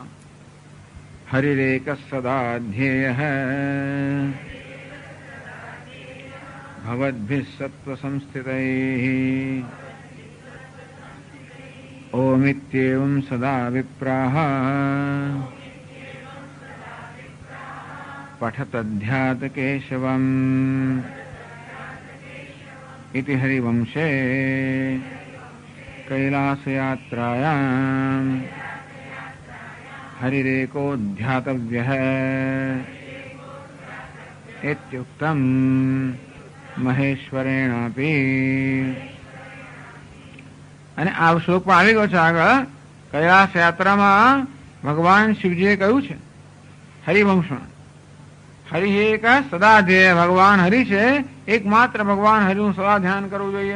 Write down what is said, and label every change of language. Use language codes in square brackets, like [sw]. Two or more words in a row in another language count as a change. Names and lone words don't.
[sa] હરિરેક સદા ધ્યેય ભવદ્ભિઃ સત્વ સંસ્થિતૈઃ ઓમિત્યેવં સદા વિપ્રાઃ પઠતધ્યાત કેશવમ इति हरिवंशे कैलासयात्रायां हरिरेकोऽध्यातव्यः इत्युक्तं મહેશ્વરેણાપી. [gu] અને આ શ્લોક પણ આવી ગયો છે આગળ. કૈલાસ યાત્રામાં ભગવાન શિવજીએ કહ્યું છે હરિવંશમાં, હરિ એક સદાધ્યેય ભગવાન હરિ છે, એકમાત્ર ભગવાન હરિનું સદા ધ્યાન કરવું જોઈએ.